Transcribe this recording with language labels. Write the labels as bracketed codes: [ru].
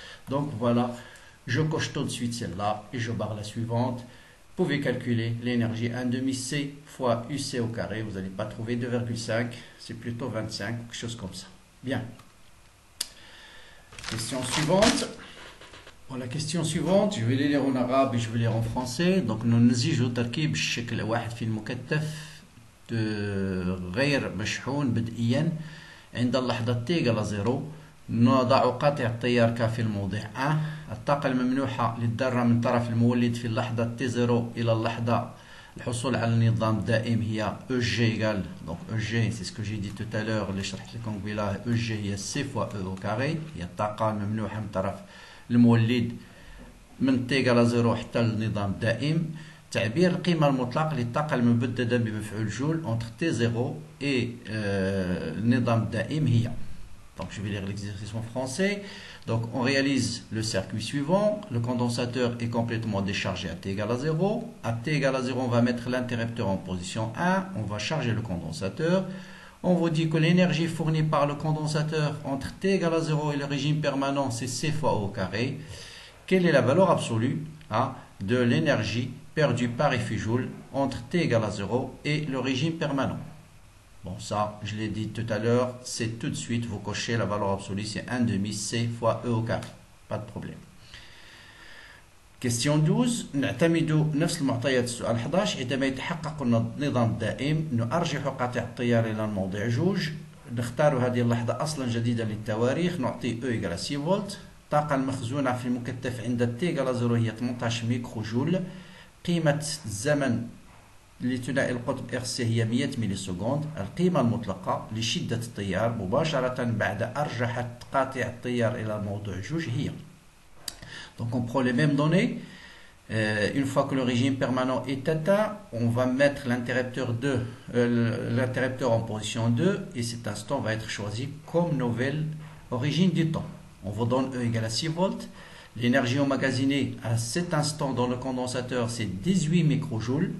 [fr] Donc voilà, je coche tout de suite celle-là et je barre la suivante. Vous pouvez calculer l'énergie 1,5 C fois UC au carré. Vous n'allez pas trouver 2,5, c'est plutôt 25, quelque chose comme ça. Bien. Question suivante. Bon, la question suivante, je vais les lire en arabe et je vais les lire en français. Donc, nous [ar] نزيجوا تركيب الشكل واحد في المكثف غير مشحون بدئيا عند اللحظة T = 0. نضع قاطع التيار K في الموضع A. الطاقة الممنوحة للذرة من طرف المولد في اللحظة T0 إلى اللحظة الحصول على النظام الدائم هي [fr] EG égale, donc EG c'est ce que j'ai dit tout à l'heure [ar] اللي شرحت لكم قبيله, EG هي [fr] C fois E au carré, [ar] هي الطاقة الممنوحة من طرف المولد من T = 0 حتى النظام الدائم. تعبير القيمة المطلقة للطاقة المبددة بمفعول جول [fr] entre T0 et [ar] النظام الدائم هي. [fr] Donc je vais lire l'exercice en français. Donc on réalise le circuit suivant. Le condensateur est complètement déchargé à T = 0. À T = 0, on va mettre l'interrupteur en position 1. On va charger le condensateur. On vous dit que l'énergie fournie par le condensateur entre T = 0 et le régime permanent, c'est C fois E au carré. Quelle est la valeur absolue de l'énergie perdue par effet Joule entre T = 0 et le régime permanent? Bon, ça, je l'ai dit tout à l'heure, c'est tout de suite, vous cochez la valeur absolue, c'est 1,5 C fois E au carré. Pas de problème. Question 12. [ar] نعتمد نفس المعطيات السؤال 11. عندما يتحقق النظام الدائم نرجح قاطع التيار إلى الموضع جوج. نختار هذه اللحظة أصلا جديدا للتواريخ. نعطي E = 6 فولت. الطاقة المخزونة في المكثف عند T = 0 هي 18 ميكرو جول. قيمة الزمن لثنائي القطب RC هي 100 ملي سكوند. القيمة المطلقة لشدة التيار مباشرة بعد أرجحت قاطع التيار إلى الموضوع جوج هي. [fr] Donc on prend les mêmes données. Une fois que le régime permanent est atteint, on va mettre l'interrupteur en position 2 et cet instant va être choisi comme nouvelle origine du temps. On vous donne E = 6 volts. L'énergie emmagasinée à cet instant dans le condensateur, c'est 18 microjoules.